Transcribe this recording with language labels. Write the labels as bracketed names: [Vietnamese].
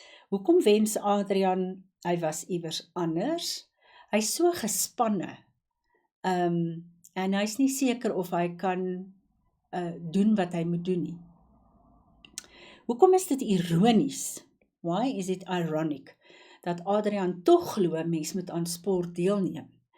[Afrikaans] Hoekom wens Adrian, hy was iewers anders? Hy's so gespanne, en hy's nie seker of hy kan doen wat hy moet doen nie. Hoekom is dit ironies? [English] Why is it ironic? [Afrikaans] Dat Adrian tog glo mens moet aan sport deelneem.